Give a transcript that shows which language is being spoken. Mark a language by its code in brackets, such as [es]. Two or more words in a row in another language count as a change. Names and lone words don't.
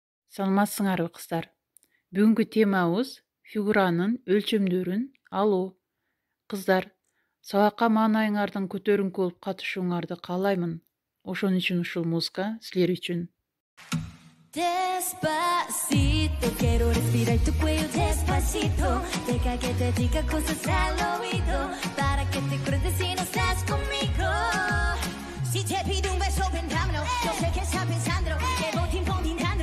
[ky] Саламатсыңарбы кыздар? Бүгүнкү темабыз фигуранын өлчөмдөрүн алуу. Кыздар, сабакка маанайыңардын көтөрүңкү болуп катышууңарды каалаймын. Ошон үчүн ушул музыка силер үчүн. [es] Despacito, quiero respirar tu cuello despacito. Deja que te diga cosas al oído, para que te acuerdes si no estás conmigo. Si te pido un beso, ven dámelo. Yo sé que estás pensando, que voy impondinando.